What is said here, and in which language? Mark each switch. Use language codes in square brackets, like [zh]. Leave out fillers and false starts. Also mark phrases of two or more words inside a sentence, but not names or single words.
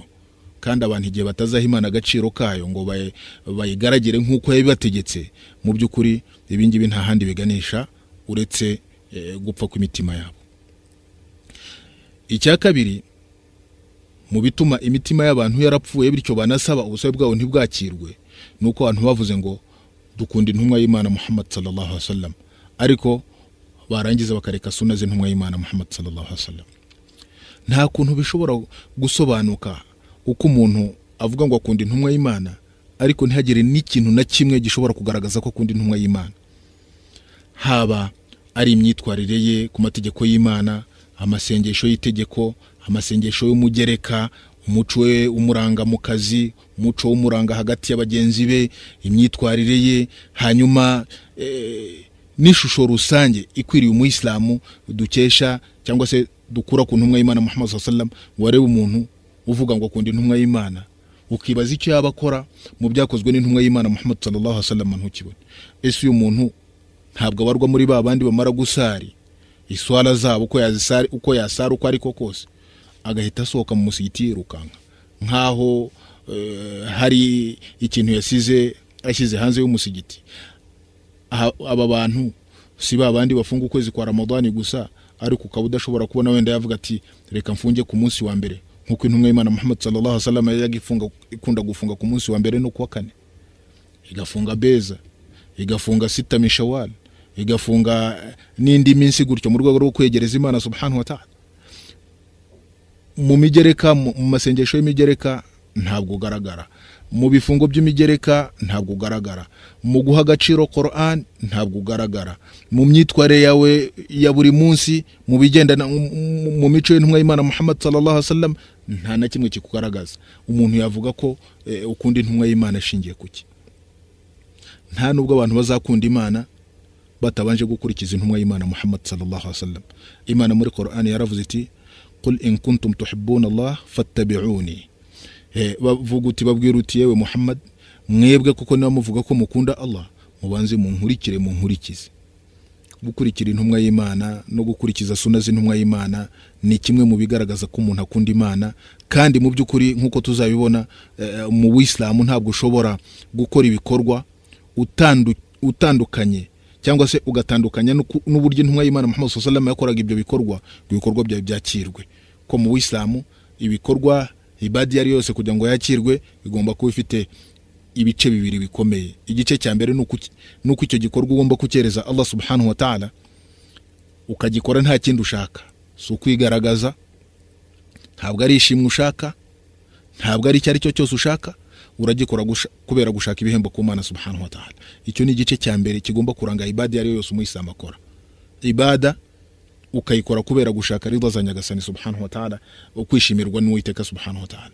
[rw] Kandi abantu igihe batazaha Imana agaciro kayo ngo bayigaragire nk'uko yabibategetse, mu by'ukuri ibingibi nta handi biganisha uretse gupfa kw'imitima yabo. Icya kabiri mu bituma imitima y'abantu yarapfuye bityo banasaba ubusabe bwabo ntibwakirwe, nuko abantu bavuze ngo dukunda intumwa y'Imana Muhammad [ar] صلى الله عليه وسلم, [rw] ariko barangiza bakareka sunna z'intumwa y'Imana Muhammad [ar] صلى الله عليه وسلم. [rw] Nta kuntu bishobora gusobanuka uko umuntu avuga ngo akunda intumwa y'Imana ariko ntihagire n'ikintu na kimwe gishobora kugaragaza ko akunda intumwa y'Imana. Haba ari imyitwarire ye ku mategeko y'Imana, amasengesho y'itegeko, amasengesho y'umugereka, umuco we umuranga mu kazi, umuco umuranga hagati y'abagenzi be, imyitwarire ye, hanyuma n'ishusho rusange ikwiriye umuyisilamu dukesha cyangwa se dukura ku ntumwa y'Imana Muhammad [ar] صلى الله عليه وسلم. [rw] Wareba umuntu uvuga ngo akunda intumwa y'Imana, ukibaza icyo yabakora mu byakozwe n'intumwa y'Imana Muhammad [ar] صلى الله عليه وسلم [rw] ntukibone. Ese uyu muntu ntabwo abarwa muri babandi bamara gusari iswala zabo uko yasara uko ariko kose, agahita asohoka mu musigiti yirukanka nkaho hari ikintu yashyize hanze y'umusigiti. Aba bantu si babandi bafunga ukwezi kwa Ramadani gusa, ariko ukaba udashobora kubona wenda yavuga ati reka mfunge ku munsi wa mbere, nkuko intumwa y'Imana Muhammad [ar] صلى الله عليه وسلم [rw] ikunda gufunga ku munsi wa mbere no kuwa kane, igafunga beza, igafunga [ar] ستة من شوال, [rw] igafunga n'indi minsi gutyo mu rwego rwo kwegereza Imana [ar] سبحانه وتعالى. [rw] Mu migereka, mu masengesho y'imigereka ntabwo ugaragara, mu bifungo by'imigereka ntabwo ugaragara, mu guha agaciro Qur'an ntabwo ugaragara, mu myitwarire yawe ya buri munsi, mu bigendana mu mico y'intumwa y'Imana Muhammad [ar] صلى الله عليه وسلم [rw] nta na kimwe kikugaragaza. Umuntu yavuga ko ukunda intumwa y'Imana ashingiye kuki? Nta nubwo abantu bazakunda Imana batabanje gukurikiza intumwa y'Imana Muhammad [ar] صلى الله عليه وسلم. [rw] Imana muri Qur'an yaravuze iti [ar] قل إن كنتم تحبون الله فاتبعوني. [rw] Bavuga uti babwira uti yewe Muhammad, mwebwe kuko niba muvuga ko mukunda Allah, mubanze munkurikire munkurikize. Gukurikira intumwa y'Imana no gukurikiza sunna z'intumwa y'Imana ni kimwe mu bigaragaza ko umuntu akunda Imana, kandi mu by'ukuri nkuko tuzabibona mu Uislamu ntabwo ushobora gukora ibikorwa utandukanye cyangwa se ugatandukanya n'uburyo intumwa y'Imana Muhammad [ar] صلى الله عليه وسلم [rw] yakoraga ibyo bikorwa byawe byakirwe. Ko mu Uislamu ibikorwa ibadi yari yose kugira ngo yakirwe bigomba kuba ifite ibice bibiri bikomeye. Igice cya mbere nuko icyo gikorwa ugomba kucyereza Allah [ar] سبحانه وتعالى, [rw] ukagikora nta kindi ushaka, si ukwigaragaza, ntabwo ari ishimwe ushaka, ntabwo ari icyari cyo cyose ushaka, uragikora kubera gushaka ibihembo ku Mana [ar] سبحانه وتعالى. [rw] Icyo ni igice cya mbere kigomba kuranga ibada yari yose umuyisilamu akora. Ibada ukayikora kubera gushaka ridha za Nyagasani [ar] سبحانه وتعالى, [rw] ukwishimirwa n'Uwiteka [ar] سبحانه وتعالى.